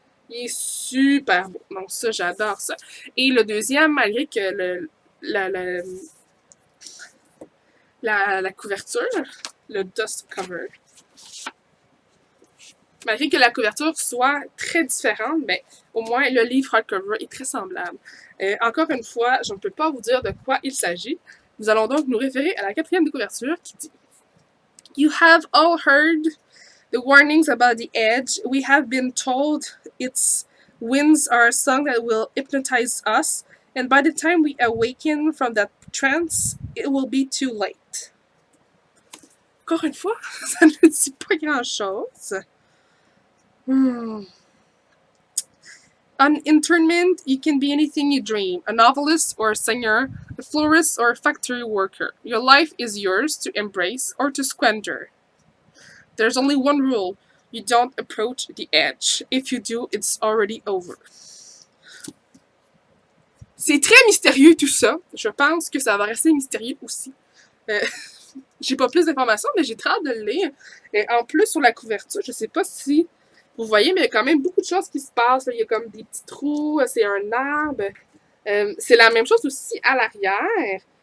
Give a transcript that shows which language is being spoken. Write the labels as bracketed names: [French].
[French] Il est super beau. Donc ça, j'adore ça. Et le deuxième, malgré que la couverture, le dust cover, malgré que la couverture soit très différente, mais au moins le livre hardcover est très semblable. Encore une fois, je ne peux pas vous dire de quoi il s'agit. Nous allons donc nous référer à la quatrième de couverture qui dit [English] You have all heard the warnings about the edge. We have been told its winds are a song that will hypnotize us, and by the time we awaken from that trance, it will be too late. [French] Encore une fois, ça ne dit pas grand-chose. [English] On internment, you can be anything you dream, a novelist or a singer, a florist or a factory worker. Your life is yours to embrace or to squander. There's only one rule. You don't approach the edge. If you do, it's already over. [French] C'est très mystérieux tout ça. Je pense que ça va rester mystérieux aussi. J'ai pas plus d'informations, mais j'ai très hâte de le lire. Et en plus, sur la couverture, je sais pas si vous voyez, mais il y a quand même beaucoup de choses qui se passent. Il y a comme des petits trous, c'est un arbre. C'est la même chose aussi à l'arrière.